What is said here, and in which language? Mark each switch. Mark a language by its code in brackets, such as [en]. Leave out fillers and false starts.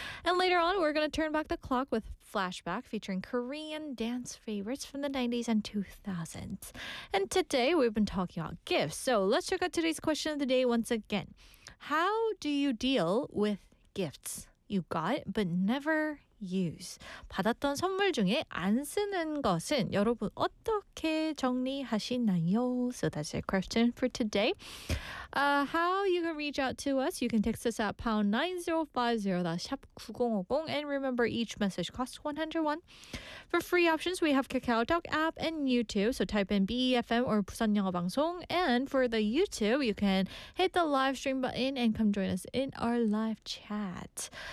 [en] And later on, we're going to turn back the clock with Flashback featuring Korean dance favorites from the 90s and 2000s. And today we've been talking about gifts. So let's check out today's question of the day once again. How do you deal with gifts you got but never use? [ko] 받았던 선물 중에 안 쓰는 것은 여러분 어떻게 정리하시나요? [en] So that's your question for today. How you can reach out to us, you can text us at #9050, that's #9050, and remember each message costs 101. For free options, we have KakaoTalk app and YouTube, so type in BEFM or Busan Yeonghwa Bangsong, and for the YouTube, you can hit the live stream button and come join us in our live chat.